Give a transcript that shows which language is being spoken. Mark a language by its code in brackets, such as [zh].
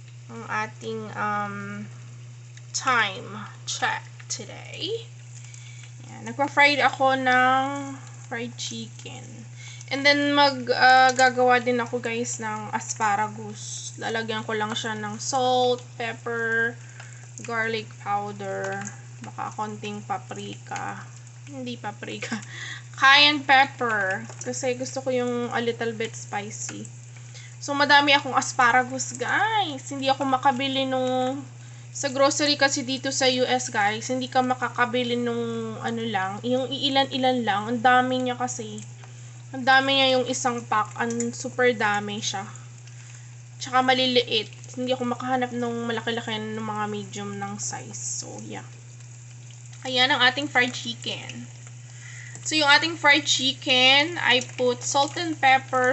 [tl] Ang ating time check today. Yan. Nagpa-fry ako ng fried chicken. And then, gagawa din ako guys ng asparagus. Lalagyan ko lang siya ng salt, pepper, garlic powder, baka konting paprika. Hindi paprika. Cayenne pepper. Kasi gusto ko yung [en] a little bit spicy. [tl] So, madami akong asparagus, guys. Hindi ako makabili nung sa grocery kasi dito sa US, guys. Hindi ka makakabili nung yung ilan-ilan lang. Ang dami niya kasi. Ang dami niya yung isang pack. Super dami siya. Tsaka maliliit. Hindi ako makahanap nung malaki-laki ng mga medium ng size. So, yeah. Ayan ang ating fried chicken. [en] So, [tl] yung ating [en] fried chicken, I put salt and pepper.